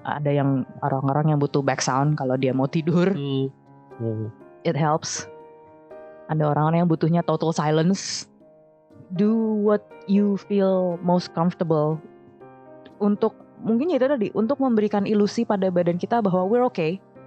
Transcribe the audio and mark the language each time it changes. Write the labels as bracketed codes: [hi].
[id] Ada yang orang-orang yang butuh back sound kalau dia mau tidur. [en] It helps. [id] Ada orang-orang yang butuhnya total silence. [en] Do what you feel most comfortable. [id] Mungkin itu tadi, untuk memberikan ilusi pada badan kita bahwa [en] we're okay.